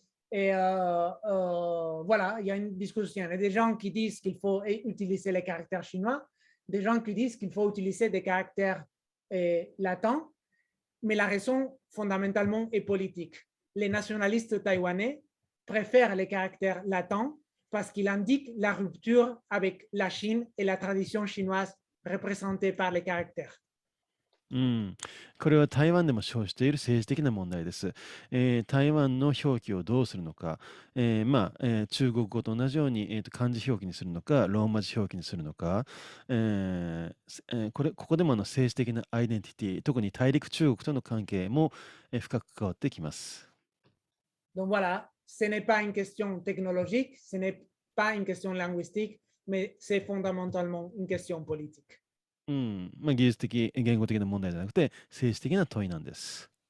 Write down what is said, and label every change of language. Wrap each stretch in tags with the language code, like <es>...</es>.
<fr>Et voilà, il y a une discussion. Il y a des gens qui disent qu'il faut utiliser les caractères chinois, des gens qui disent qu'il faut utiliser des caractères latins, mais la raison fondamentalement est politique. Les nationalistes taïwanais préfèrent les caractères latins parce qu'il indique la rupture avec la Chine et la tradition chinoise représentée par les caractères.</fr> <ja>これは台湾でも生じている政治的な問題です。台湾の表記をどうするのか、中国語と同じように、漢字表記にするのか、ローマ字表記にするのか、ここでも政治的なアイデンティティ、特に大陸中国との関係も、深く関わってきます。</ja> <fr>Donc voilà, ce n'est pas une question technologique, ce n'est pas une question linguistique, mais c'est fondamentalement une question politique.</fr> <ja>技術的、言語的な問題じゃなくて、政治的な問いなんです。</ja>